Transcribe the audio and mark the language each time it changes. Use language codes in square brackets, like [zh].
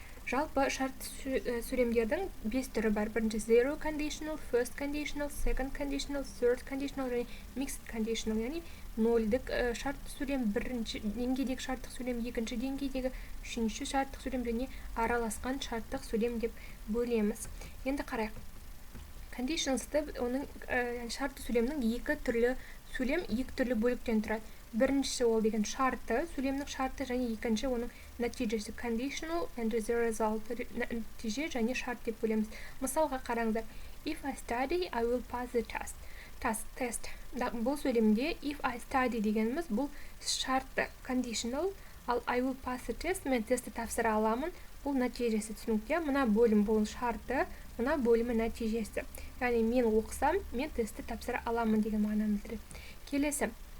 [kk] Жалпы шартты сөйлемдердің 5 түрі бар. Бірінші zero conditional, first conditional, second conditional, third conditional және mixed conditional, яғни нөлдік шартты сөйлем, бірінші деңгейдегі шарттық сөйлем, екінші деңгейдегі, үшінші шарттық сөйлем және араласқан шарттық сөйлем деп бөлеміз. Енді қарайық. Conditionalсты оның шартты сөйлемнің екі түрлі бөліктен тұрады. Біріншісі ол деген шарты, сөйлемнің шарты және екінші оның нәтижесі [en] conditional and the result, [kk] нәтиже және шарт деп бөлеміз. Мысалға қараңыздар. [en] If I study, I will pass the test. [kk] Бұл сөйлемде [en] if I study [kk] дегеніміз бұл шартты conditional, ал [en] I will pass the test, [kk] мен тестті тапсыра аламын, бұл нәтижесі. Түсінікте, мына бөлім бұл шарты, мына бөлімі нәтижесі. Яғни мен оқысам, мен тестті тапсыра аламын деген мағынаны білдіреді. Келесі.